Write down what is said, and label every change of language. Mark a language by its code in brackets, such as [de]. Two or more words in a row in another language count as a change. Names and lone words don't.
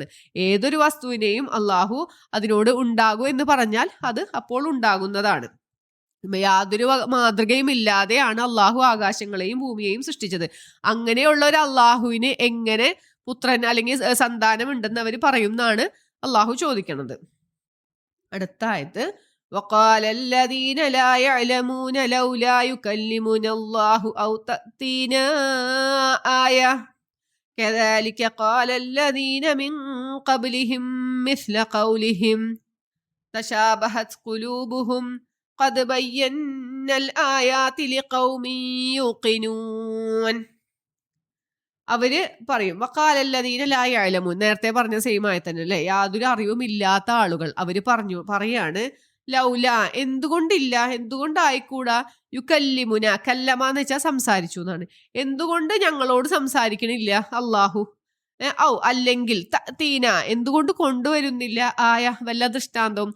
[ml] ഏതൊരു വസ്തുവിനെയും അള്ളാഹു അതിനോട് ഉണ്ടാകൂ എന്ന് പറഞ്ഞാൽ അത് അപ്പോൾ ഉണ്ടാകുന്നതാണ്. യാതൊരു മാതൃകയും ഇല്ലാതെയാണ് അള്ളാഹു ആകാശങ്ങളെയും ഭൂമിയെയും സൃഷ്ടിച്ചത്. അങ്ങനെയുള്ള ഒരു അള്ളാഹുവിന് എങ്ങനെ പുത്രൻ അല്ലെങ്കിൽ സന്താനം ഉണ്ടെന്ന് അവർ പറയുമെന്നാണ് അള്ളാഹു ചോദിക്കണത്. അടുത്ത ആയത്ത്, [ar] وقال الذين لا يعلمون لولا يكلمنا الله أو تأتينا آية كذلك قال الذين من قبلهم مثل قولهم تشابهت قلوبهم قد بينا الآيات لقوم يوقنون. [ml] അവര് പറയും [ar] وقال الذين لا يعلمون, [ml] നേരത്തെ പറഞ്ഞ സെയിം ആയി തന്നെ അല്ലേ, യാതൊരു അറിവും ഇല്ലാത്ത ആളുകൾ അവര് പറയാണ്, ലൗല എന്തുകൊണ്ടില്ല, എന്തുകൊണ്ടായിക്കൂടാ, യുകല്ലിമുന, കല്ലമാന്ന് വെച്ചാൽ സംസാരിച്ചു എന്നാണ്, എന്തുകൊണ്ട് ഞങ്ങളോട് സംസാരിക്കണില്ല അള്ളാഹു, അല്ലെങ്കിൽ തീന എന്തുകൊണ്ട് കൊണ്ടുവരുന്നില്ല വല്ല ദൃഷ്ടാന്തവും.